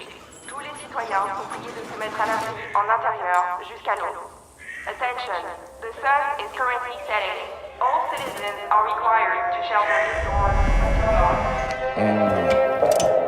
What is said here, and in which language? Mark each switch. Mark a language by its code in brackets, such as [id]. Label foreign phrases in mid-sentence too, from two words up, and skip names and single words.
[fr] Tous les citoyens sont priés de se mettre à l'abri en intérieur jusqu'à l'aube. [en] Attention, the sun is currently setting. All citizens are required to shelter indoors.